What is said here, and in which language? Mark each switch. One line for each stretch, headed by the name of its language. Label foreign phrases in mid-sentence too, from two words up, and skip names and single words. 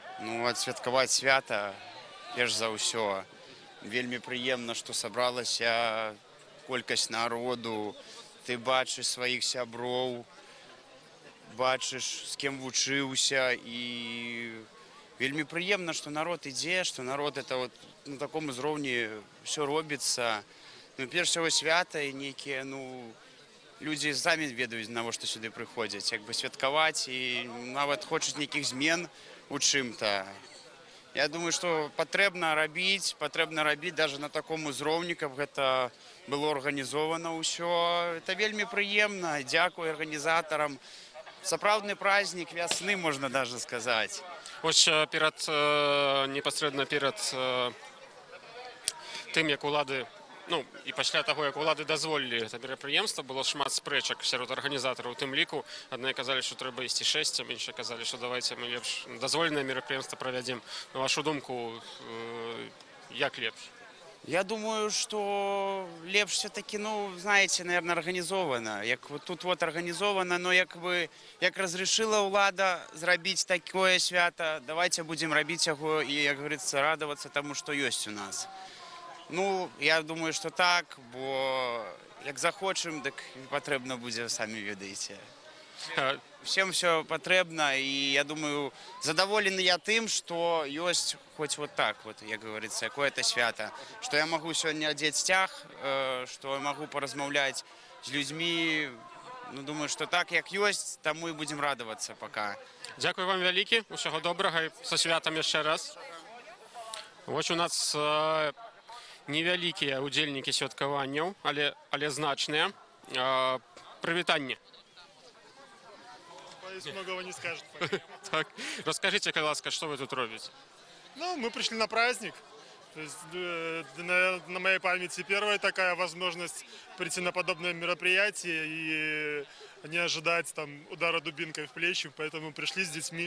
Belarusian: Ну, адсвяткаваць свята, перш за ўсё. Вельмі прыемна, што сабралася колькасць народу. Ты бачыш сваіх сяброў, бачыш, з кім вучыўся. І вельмі прыемна, што народ ідзе, што народ
Russian: это вот на таком
Belarusian: узроўні ўсё робіцца. Ну, перш всего свята і нейкія, ну, людзі самі ведаюць, навошта сюды прыходзяць, як бы святкаваць і нават хочуць нейкіх змен у чым-то. Я думаю, што патрэбна рабіць даже на таком узроўні, каб гэта было арганізована ўсё. Это вельмі прыемна. Дзякуй арганізатарам. Сапраўдны празднік вясны, можна даже сказаць. Вось непасрэдна перад тым, як улады, ну, і пасля таго, як улады дазволілі гэта мерапрыемства, было шмат спрэчак сярод арганізатараў. У тым ліку адны казалі, што трэба ісці шэсцем, іншыя казалі, што давайце мы лепш дазволенае мерапрыемства правядзем. На вашу думку, як лепш?
Russian: Я думаю, что лепш все-таки, ну, знаете, наверное, организовано. Як вот тут вот организовано, но як разрешила
Belarusian: улада зрабіць такое свято,
Russian: давайте будем робить его и, как говорится, радоваться тому, что есть у нас. Ну, я думаю, что так,
Belarusian: бо як захочем, так патрэбна будзе, самі ведаеце.
Russian: Всем все патрэбна, и я думаю, задоволены я тым, что есть хоть вот так вот, як говорится, какое-то свято, что я могу сегодня одеть стяг, что я могу поразмаўляць с людьми. Ну, думаю, что так, як есть, тому и будем радоваться пока.
Belarusian: Дякую вам вялікі, усяго добрага і са святам яшчэ раз. Вось у нас невялікія удзельнікі святкаванняў, але значныя. Прывітанне.
Russian: Боюсь, многого не скажет. Так. Расскажите, ласка, что вы тут робите? Ну, мы пришли на праздник. То есть, на моей памяти первая такая возможность прийти на подобное мероприятие и не ожидать там удара дубинкой в плечи, поэтому пришли с детьми.